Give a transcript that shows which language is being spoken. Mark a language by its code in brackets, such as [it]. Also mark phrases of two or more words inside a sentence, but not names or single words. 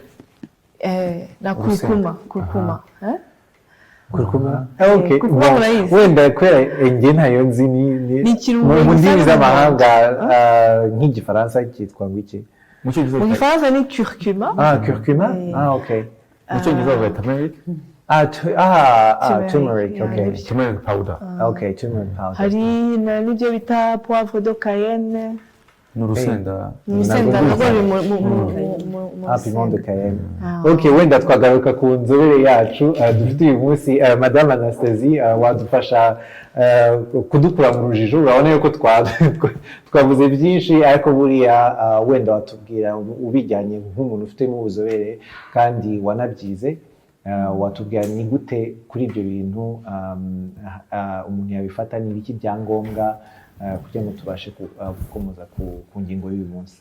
[rw] na kurkuma. kurkuma okay kurkuma murayizi? wenda kwera njye ntayo nzi Ni ikirungo mu ndimi gisa z'amahanga nk'igifaransa cyitwa ngo iki? mu cyongereza mu gifaransa ni curcuma. Curcuma okay mu cyongereza bavuga turmeric. [en] Turmeric okay Turmeric powder. Okay, turmeric powder. [rw] hari n'ibyo bita [fr] poivre de cayenne, [rw] n'urusenda. urusenda nabwo ruri mu [fr] Piment de Cayenne. [rw] Okay, wenda twagaruka ku nzobere yacu dufite uyu munsi Madame Anastasie, wadufasha kudukura mu rujijo. Urabona yuko twavuze byinshi, ariko buriya wenda watubwira ubijyanye nk'umuntu ufitemo ubuzobere kandi wanabyize, watubwira ni gute kuri ibyo bintu umuntu yabifata, ni ibiki byangombwa kugira ngo tubashe gukomeza ku ngingo y'uyu munsi.